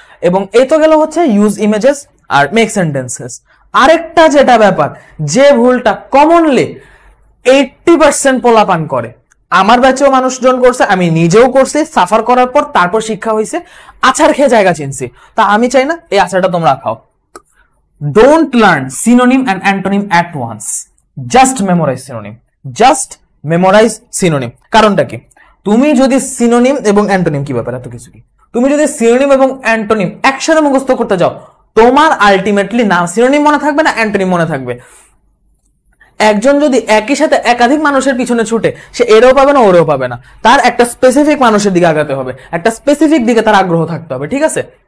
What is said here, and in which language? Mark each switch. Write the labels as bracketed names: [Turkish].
[Bangla] এবং এই তো গেল হচ্ছে use images are make sentences. আরেকটা যেটা ব্যাপার, যে ভুলটা কমনলি 80% পোলাপান করে, আমার ব্যাচেও মানুষজন করছে, আমি নিজেও করছি, সাফার করার পর তারপর শিক্ষা হয়েছে, আছাড় খেয়ে জায়গা চিনছি। তা আমি চাই না এই আছাড়টা তোমরা খাও। [English] Don't learn synonym and antonym at once. Just memorize synonym. Just memorize synonym. [Bangla] কারণটা কি? তুমি যদি সিনোনিম এবং অ্যান্টোনিম, কি ব্যাপার এত কিছু কি, তুমি যদি সিনোনিম এবং অ্যান্টোনিম একসাথে মুখস্থ করতে যাও, তোমার আলটিমেটলি না সিনোনিম মনে থাকবে না অ্যান্টোনিম মনে থাকবে। একজন যদি একই সাথে একাধিক মানুষের পিছনে ছুটে, সে এরও পাবে না ওরেও পাবে না, তার একটা স্পেসিফিক মানুষের দিকে আগাতে হবে, একটা স্পেসিফিক দিকে তার আগ্রহ থাকতে হবে, ঠিক আছে?